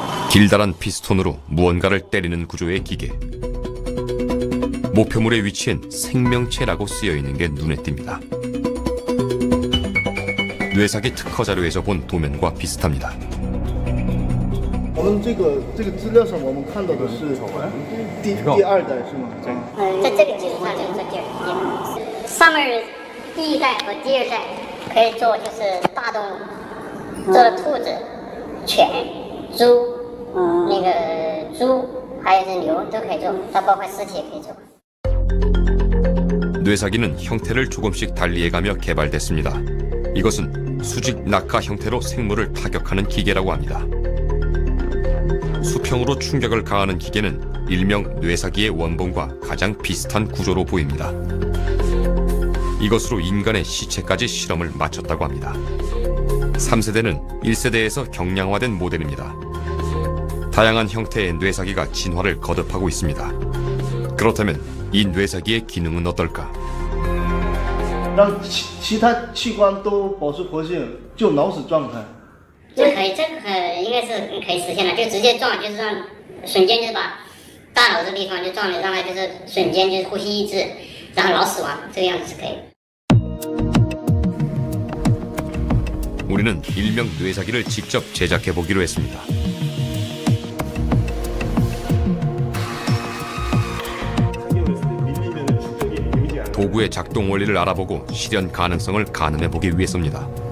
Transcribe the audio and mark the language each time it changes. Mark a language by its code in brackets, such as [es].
[ko] 길다란 피스톤으로 무언가를 때리는 구조의 기계. 목표물의 위치엔 생명체라고 쓰여있는 게 눈에 띕니다. 뇌사기 특허 자료에서 본 도면과 비슷합니다. [zh] 我们这个资料上我们看到的是第二代是吗？在这个基础上就是第二代，上面第一代和第二代可以做就是大动物，做的兔子、犬、猪，那个猪还有是牛都可以做，它包括尸体也可以做。 [ko] 뇌사기는 형태를 조금씩 달리해가며 개발됐습니다. 이것은 수직 낙하 형태로 생물을 타격하는 기계라고 합니다. 수평으로 충격을 가하는 기계는 일명 뇌사기의 원본과 가장 비슷한 구조로 보입니다. 이것으로 인간의 시체까지 실험을 마쳤다고 합니다. 3세대는 1세대에서 경량화된 모델입니다. 다양한 형태의 뇌사기가 진화를 거듭하고 있습니다. 그렇다면 이 뇌사기의 기능은 어떨까? [zh] 让其他器官都保持活性，就脑死状态。这可以，这个应该是可以实现的，就直接撞，就是让瞬间就把大脑这个地方就撞了，让它就是瞬间就是呼吸抑制，然后脑死亡，这个样子是可以的。 [ko] 우리는 일명 뇌사기를 직접 제작해 보기로 했습니다. 도구의 작동 원리를 알아보고 실현 가능성을 가늠해 보기 위해서입니다.